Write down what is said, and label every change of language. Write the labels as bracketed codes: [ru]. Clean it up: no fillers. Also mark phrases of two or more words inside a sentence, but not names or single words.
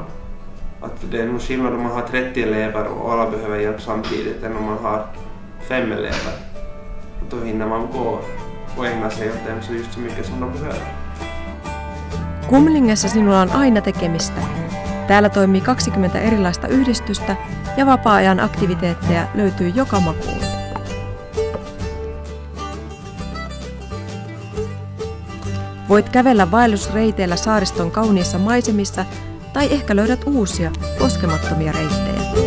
[sv] Att det är nog skillnad om man har 30 elever och alla behöver hjälp samtidigt än om man har 5 elever. Då hinner man gå och ägna sig åt dem så just så mycket som de behöver. [fi] Kumlingessa sinulla on aina tekemistä. Täällä toimii 20 erilaista yhdistystä ja vapaa-ajan aktiviteetteja löytyy joka makuun. Voit kävellä vaellusreiteillä saariston kauniissa maisemissa tai ehkä löydät uusia, koskemattomia reittejä.